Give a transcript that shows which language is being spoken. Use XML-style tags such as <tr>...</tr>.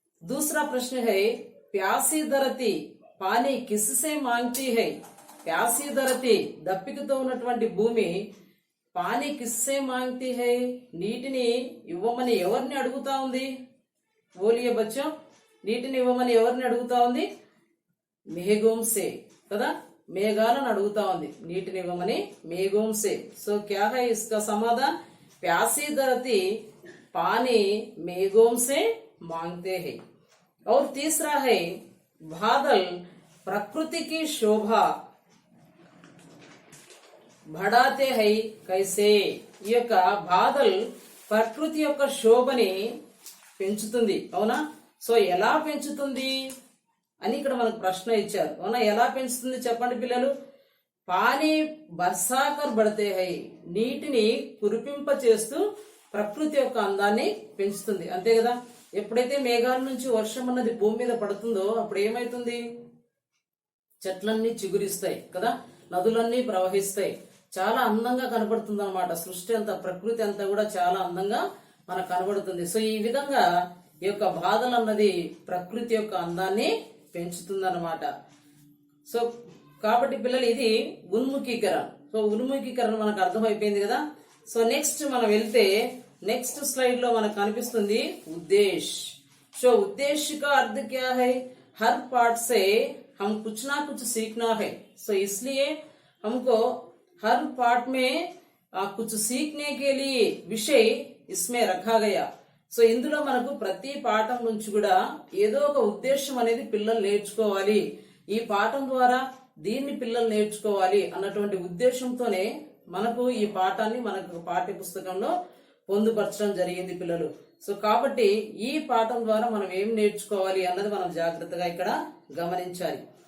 <hi>दूसरा प्रश्न है प्यासी धरती पानी किससे मांगती है.</hi> <te>ప్యాసి ధరతి దప్పికతో ఉన్నటువంటి భూమి</te> <hi>పానీ కిస్సే మాంగ్తీ హై,</hi> <te>నీటిని ఇవ్వమని ఎవరిని అడుగుతా ఉంది?</te> <hi>బోలియే బచ్చో,</hi> <te>నీటిని ఇవ్వమని ఎవరిని అడుగుతా ఉంది?</te> <hi>మేఘోం సే</hi> <te>కదా, మేఘాలను అడుగుతా ఉంది నీటిని ఇవ్వమని, మేఘోం సే.</te> <hi>సో క్యా హై ఇస్కా సమాధాన్? ప్యాసి ధరతి पानी मेघों से मांगते हैं. और तीसरा है बादल प्रकृति की शोभा बढ़ाते हैं कैसे.</hi> <te>ఈ యొక్క బాదల్ ప్రకృతి యొక్క శోభని పెంచుతుంది. అవునా? సో ఎలా పెంచుతుంది అని ఇక్కడ మనకు ప్రశ్న ఇచ్చారు. అవునా? ఎలా పెంచుతుంది చెప్పండి పిల్లలు?</te> <hi>పానీ బర్సాకర్ బడితే హై,</hi> <te>నీటిని కురిపింప చేస్తూ ప్రకృతి యొక్క అందాన్ని పెంచుతుంది. అంతే కదా. ఎప్పుడైతే మేఘాల నుంచి వర్షం అన్నది భూమి మీద పడుతుందో అప్పుడు ఏమైతుంది? చెట్లన్నీ చిగురిస్తాయి కదా, నదులన్నీ ప్రవహిస్తాయి, చాలా అందంగా కనబడుతుంది అనమాట. సృష్టి అంతా, ప్రకృతి అంతా కూడా చాలా అందంగా మనకు కనబడుతుంది. సో ఈ విధంగా ఈ యొక్క బాధలు అన్నది ప్రకృతి యొక్క అందాన్ని పెంచుతుంది అనమాట. సో కాబట్టి పిల్లలు ఇది ఉన్ముఖీకరణ. సో ఉన్ముఖీకరణ మనకు అర్థమైపోయింది కదా. సో నెక్స్ట్ మనం వెళ్తే నెక్స్ట్ స్లైడ్ లో మనకు కనిపిస్తుంది ఉద్దేశ్.</te> <hi>సో ఉద్దేశ్ का अर्थ क्या है? हर पाठ से हम कुछ ना कुछ सीखना है. सो इसलिए हमको हर पाठ में कुछ सीखने के लिए विषय इसमें रखा गया.</hi> <te>సో ఇందులో మనకు ప్రతి పాఠం నుంచి కూడా ఏదో ఒక ఉద్దేశం అనేది పిల్లలు నేర్చుకోవాలి, ఈ పాఠం ద్వారా దీన్ని పిల్లలు నేర్చుకోవాలి అన్నటువంటి ఉద్దేశంతోనే మనకు ఈ పాఠాన్ని మనకు పాఠ్య పుస్తకంలో పొందుపరచడం జరిగింది పిల్లలు. సో కాబట్టి ఈ పాఠం ద్వారా మనం ఏం నేర్చుకోవాలి అన్నది మనం జాగ్రత్తగా ఇక్కడ గమనించాలి.</te>